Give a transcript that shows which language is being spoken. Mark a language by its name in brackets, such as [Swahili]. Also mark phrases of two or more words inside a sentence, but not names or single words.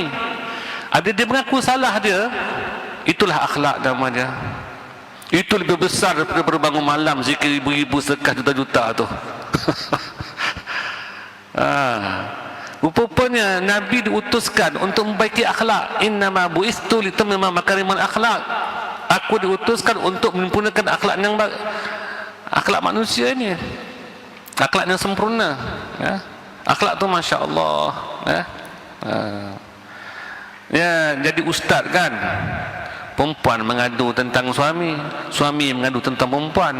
[Malay] Ada dia mengaku salah dia, itulah akhlak namanya. Itu lebih besar daripada berbangun malam zikir ribu-ribu, sedekah juta-juta tu. Rupanya Nabi diutuskan untuk membaiki akhlak. [Arabic] إنما بعثت لأتمم مكارم الأخلاق. [Malay] Aku diutuskan untuk menyempurnakan akhlak manusia ni, akhlak yang sempurna. Akhlak tu [Arabic] ما شاء الله. [Malay] Jadi ustaz kan, perempuan mengadu tentang suami, suami mengadu tentang perempuan.